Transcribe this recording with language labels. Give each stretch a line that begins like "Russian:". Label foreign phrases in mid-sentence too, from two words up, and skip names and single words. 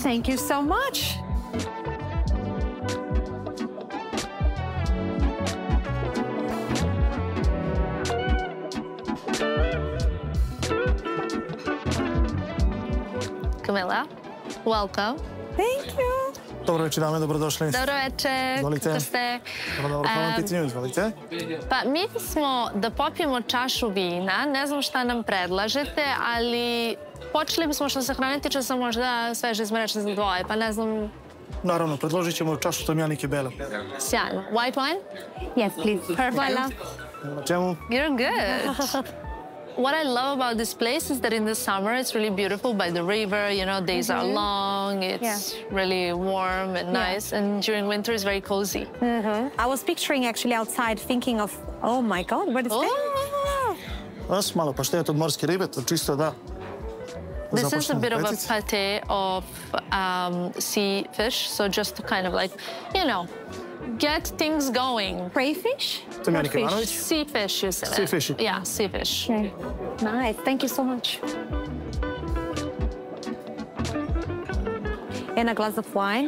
English: Thank you so much. Camilla, welcome. Thank you.
Serbian: Dobro večer, dame, dobrodošli. Dobro večer, Izvolite. kako ste? Dobro, hvala na pitanju, izvolite. Pa mi smo da popijemo čašu vina, ne znam šta nam predlažete, ali počeli bismo što se hrane tiče sa možda sveže izmreče za dvoje, pa ne znam... Naravno, predložit ćemo čašu tomjanike bele. Sjajno.
English: White wine? Yes, please. Perfect. Voila.
Serbian: Na čemu?
English: You're good. What I love about this place is that in the summer it's really beautiful by the river, you know, days are long, it's really warm and nice, and during winter it's very cozy. I was picturing actually outside thinking of, oh my God, what is that?
Serbian: Vas malo paštet od morske ribe, to čisto da.
English: This is a bit of a pate of sea fish, so just to kind of like, you know, get things going. Crayfish? Tamara Kalinić? Sea fish, you said. Sea fish. Yeah, sea fish. Okay. Nice. Thank you so much. And a glass of wine.